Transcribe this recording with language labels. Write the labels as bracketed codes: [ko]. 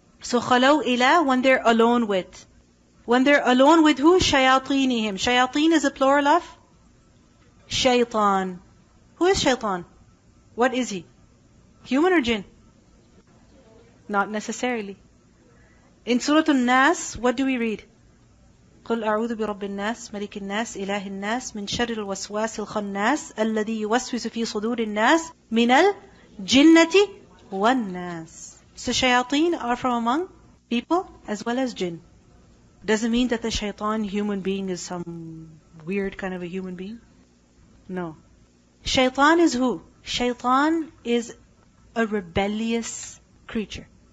[en] So [ar] خَلَوْا إِلَى, [en] when they're alone with. When they're alone with who? [ar] شَيَاطِينِهِمْ. [en] Shayateen is a plural of shaitan. Who is shaitan? What is he? Human or jinn? Not necessarily. In Surah Nas, what do we read? [ar] قل أعوذ برب الناس ملك الناس إله الناس من شر الوسواس الخناس الذي يوسوس في صدور الناس من الجنة والناس. [en] So shayateen are from among people as well as jinn. Doesn't mean that the shaitan human being is some weird kind of a human being. No. Shaitan is who? Shaitan is a rebellious creature.